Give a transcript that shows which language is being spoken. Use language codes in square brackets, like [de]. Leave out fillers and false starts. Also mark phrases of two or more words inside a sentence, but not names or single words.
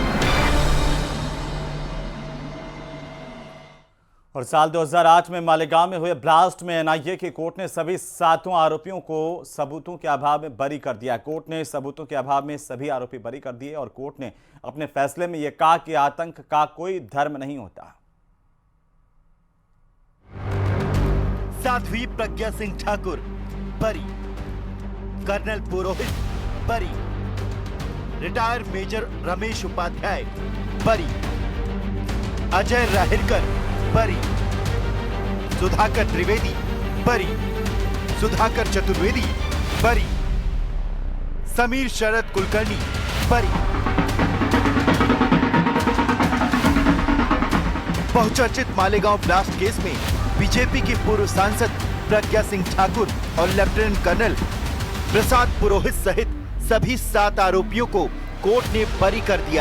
[hi] और साल 2008 में मालेगांव में हुए ब्लास्ट में एनआईए की कोर्ट ने सभी 7 आरोपियों को सबूतों के अभाव में बरी कर दिया। कोर्ट ने सबूतों के अभाव में सभी आरोपी बरी कर दिए और कोर्ट ने अपने फैसले में यह कहा कि आतंक का कोई धर्म नहीं होता। साध्वी प्रज्ञा सिंह ठाकुर बरी, कर्नल पुरोहित बरी, रिटायर्ड मेजर रमेश उपाध्याय बरी, अजय राहिरकर बरी, सुधाकर त्रिवेदी बरी, सुधाकर चतुर्वेदी बरी, समीर शरद कुलकर्णी बरी। बहुचर्चित मालेगांव ब्लास्ट केस में बीजेपी की पूर्व सांसद प्रज्ञा सिंह ठाकुर और लेफ्टिनेंट कर्नल प्रसाद पुरोहित सहित सभी 7 आरोपियों को कोर्ट ने बरी कर दिया।